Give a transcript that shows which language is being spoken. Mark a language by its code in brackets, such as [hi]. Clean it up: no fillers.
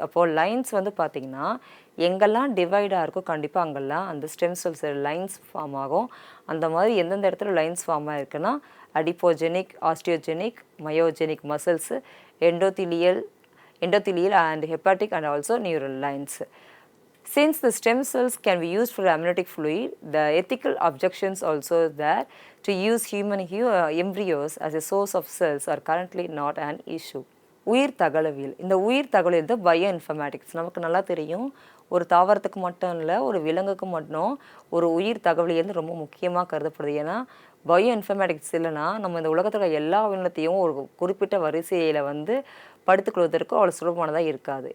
[ta] அப்போது லைன்ஸ் வந்து பார்த்திங்கன்னா எங்கெல்லாம் டிவைடாக இருக்கோ கண்டிப்பாக அங்கெல்லாம் அந்த ஸ்டெம் செல்ஸ் லைன்ஸ் ஃபார்ம் ஆகும். அந்த மாதிரி எந்தெந்த இடத்துல lines form ஆகிருக்குன்னா அடிபோஜெனிக், osteogenic, myogenic muscles, endothelial [en] and hepatic and also neural lines. Since the stem cells can be used for amniotic fluid, the ethical objections also there to use human embryos as a source of cells are currently not an issue. [ta] உயிர் தகவலியல். இந்த உயிர் தகவலியல் தான் bio informatics. நமக்கு நல்லா தெரியும், ஒரு தாவரத்துக்கு மட்டும் இல்லை, ஒரு விலங்குக்கு மட்டும் ஒரு உயிர் தகவலியல் ரொம்ப முக்கியமாக கருதப்படுது. ஏன்னா பயோ இன்ஃபர்மேட்டிக்ஸ் இல்லைன்னா நம்ம இந்த உலகத்தில் எல்லா உயிரினத்தையும் ஒரு குறிப்பிட்ட வரிசையில் வந்து படுத்துக்கொள்வதற்கு அவ்வளோ சுலபமானதாக இருக்காது.